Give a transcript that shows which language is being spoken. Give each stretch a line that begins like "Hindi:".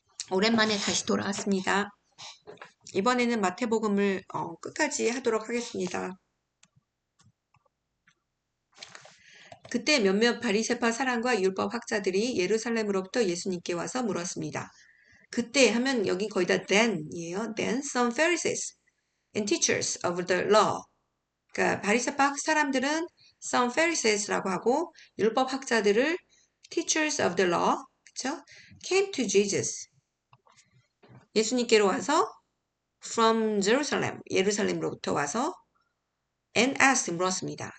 Korean: 오랜만에 다시 돌아왔습니다. 이번에는 마태복음을 끝까지 하도록 하겠습니다. 그때 몇몇 바리새파 사람과 율법 학자들이 예루살렘으로부터 예수님께 와서 물었습니다. 그때 하면 여기 거의 다 then이에요.
English: Then some Pharisees and teachers of the law.
Korean: 그러니까 바리새파 사람들은
English: some Pharisees
Korean: 라고 하고 율법 학자들을
English: teachers of the law,
Korean: 그렇죠?
English: came to Jesus.
Korean: 예수님께로 와서
English: from Jerusalem,
Korean: 예루살렘으로부터 와서
English: and asked
Korean: 물었습니다.